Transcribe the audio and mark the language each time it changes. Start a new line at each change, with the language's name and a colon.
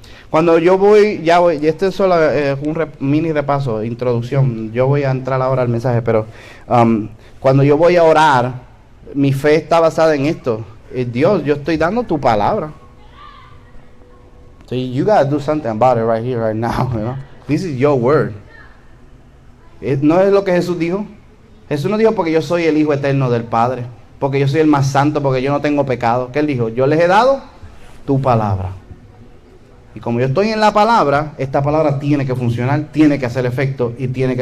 Spanish: Cuando yo voy, y esto es solo mini repaso, introducción, yo voy a entrar ahora al mensaje, pero cuando yo voy a orar, mi fe está basada en esto. Dios, yo estoy dando tu palabra.
English: So you gotta do something about it right here, right now. You know? This is your word.
Spanish: ¿No es lo que Jesús dijo? Jesús no dijo porque yo soy el Hijo eterno del Padre, porque yo soy el más santo, porque yo no tengo pecado. ¿Qué él dijo? Yo les he dado tu palabra. Y como yo estoy en la palabra, esta palabra tiene que funcionar, tiene que hacer efecto y tiene que...